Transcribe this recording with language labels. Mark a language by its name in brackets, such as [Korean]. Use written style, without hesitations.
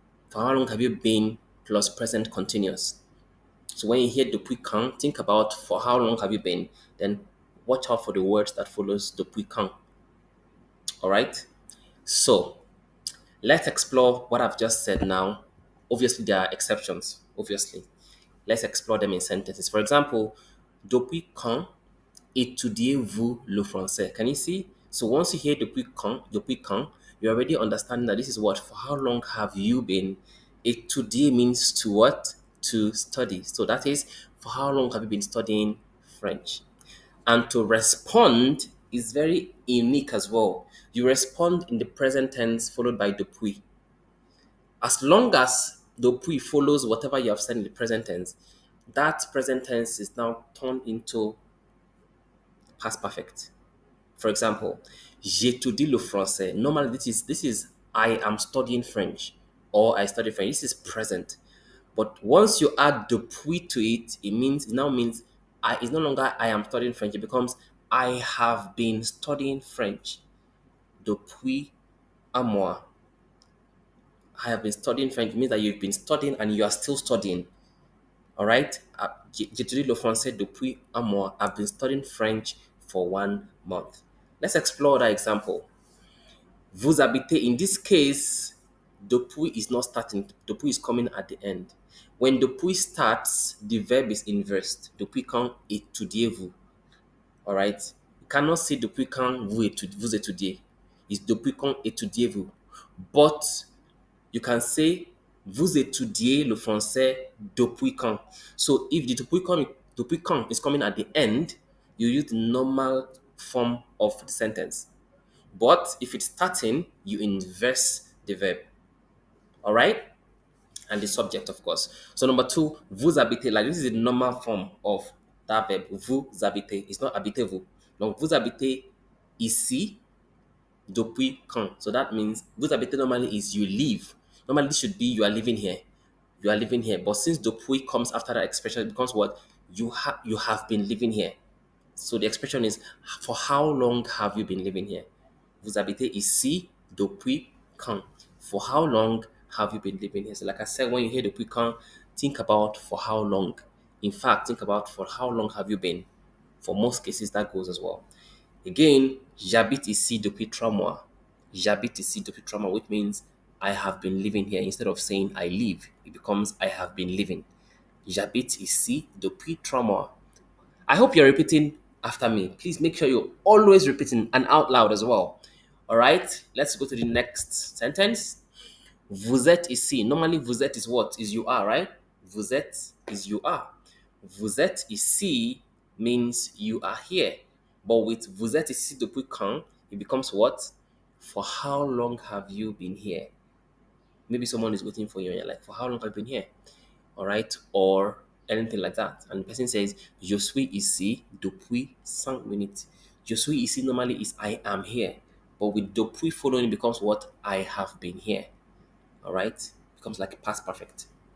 [English] For how long have you been plus present continuous? So when you hear depuis quand, think about for how long have you been, then watch out for the words that follows depuis quand. All right? So let's explore what I've just said now. Obviously, there are exceptions. Obviously, let's explore them in sentences. For example, [French] depuis quand étudiez-vous le français? [English] Can you see? So once you hear depuis quand, you already understand that this is what, for how long have you been? Étudier means to what? To study. So that is, for how long have you been studying French? And to respond is very unique as well. You respond in the present tense followed by depuis. As long as depuis follows whatever you have said in the present tense, that present tense is now turned into past perfect. For example, [French] j'étudie le français. [English] Normally, this is I am studying French or I study French. This is present. But once you add depuis to it, it now means it's no longer I am studying French. It becomes I have been studying French [French] depuis un mois. [English] I have been studying French. It means that you've been studying and you are still studying. All right? [French] J'étudie le français depuis un mois. [English] I've been studying French for 1 month. Let's explore that example. [French] Vous habitez, [English] in this case, depuis is not starting, depuis is coming at the end. When depuis starts, the verb is inversed. [French] Depuis quand étudiez-vous? [English] All right? You cannot say [French] depuis quand vous étudiez. [English] It's [French] depuis quand étudiez-vous. [English] But you can say [French] vous étudiez le français depuis quand. [English] So if the depuis quand is coming at the end, you use the normal form of the sentence. But if it's starting, you inverse the verb. All right? And the subject, of course. So number two, [French] vous habitez. [English] Like this is the normal form of that verb. [French] Vous habitez. [English] It's not [French] habitez-vous. Donc, vous habitez ici depuis quand. [English] So that means [French] vous habitez [English] normally is you live. Normally this should be you are living here. You are living here. But since depuis comes after that expression, it becomes what? You have been living here. So the expression is for how long have you been living here? [French] Vous habitez ici depuis quand? [English] For how long have you been living here? So like I said, when you hear depuis quand, think about for how long. In fact, think about for how long have you been. For most cases, that goes as well. Again, [French] j'habite ici depuis 3 mois. J'habite ici depuis 3 mois, [English] which means I have been living here. Instead of saying I live, it becomes I have been living. [French] J'habite ici depuis 3 mois. [English] I hope you're repeating after me. Please make sure you're always repeating and out loud as well. All right, let's go to the next sentence. [French] Vous êtes ici. [English] Normally, [French] vous êtes [English] is what? Is you are, right? Vous êtes is you are. [French] Vous êtes ici [English] means you are here. But with [French] vous êtes ici depuis quand, [English] it becomes what? For how long have you been here? Maybe someone is waiting for you and you're like, for how long have you been here? All right, or anything like that. And the person says, [French] Je suis ici depuis 5 minutes. Je suis ici [English] normally is I am here. But with depuis following it becomes what? I have been here. All right, becomes like a past perfect.